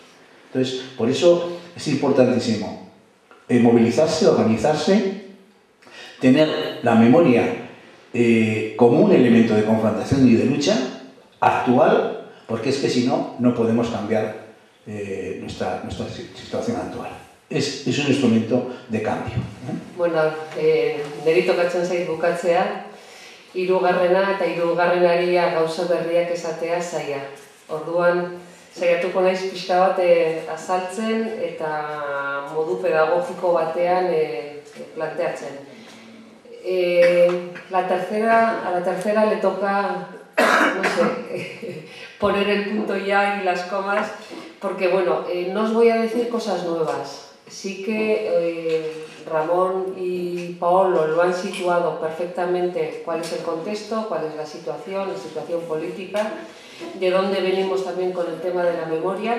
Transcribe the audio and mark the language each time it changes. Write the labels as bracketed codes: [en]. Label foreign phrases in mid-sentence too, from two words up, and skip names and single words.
[es] Entonces, por eso es importantísimo movilizarse, organizarse, tener la memoria como un elemento de confrontación y de lucha actual, porque es que si no, no podemos cambiar nuestra situación actual. Es un instrumento de cambio. [eu] Bueno, niri tokatzen zait bukatzea, hirugarrena eta hirugarrenari gauza berriak esatea zaila. Orduan, saiatuko naiz pixka bat azaltzen eta modu pedagogiko batean planteatzen. [es] A la tercera le toca, no sé, poner el punto ya y las comas, porque bueno, no os voy a decir cosas nuevas. Sí que Ramón y Paolo lo han situado perfectamente cuál es el contexto, cuál es la situación política, de dónde venimos también con el tema de la memoria.